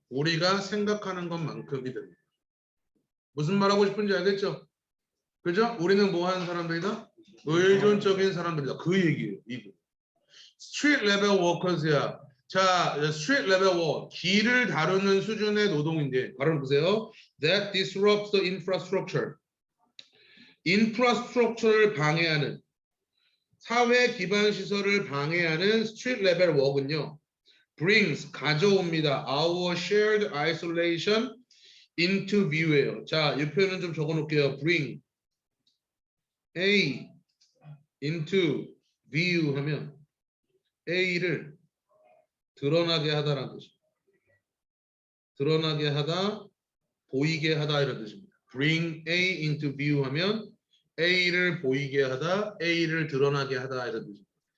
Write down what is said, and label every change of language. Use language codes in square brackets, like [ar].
[ko] 우리가 생각하는 것만큼이 됩니다. 무슨 말하고 싶은지 알겠죠? 그죠? 우리는 뭐 하는 사람들이다? 의존적인 사람들이다. 그 얘기예요. 이거. 스트리트 레벨 워커즈야. 자, 스트리트 레벨 워. 길을 다루는 수준의 노동인데 바로 보세요. [en] That disrupts the infrastructure. [ko] 인프라스트럭처를 방해하는 사회 기반 시설을 방해하는 스트리트 레벨 워크는요. brings 가져옵니다. [en] Our shared isolation into view예요. [ko] 자, 이 표현은 좀 적어 놓을게요. [en] bring A into view [ko] 하면 A를 드러나게 하다라는 뜻입니다. 드러나게 하다, 보이게 하다 이런 뜻입니다. [en] bring A into view [ko] 하면 A를 보이게 하다, A를 드러나게 하다 이런 뜻입니다.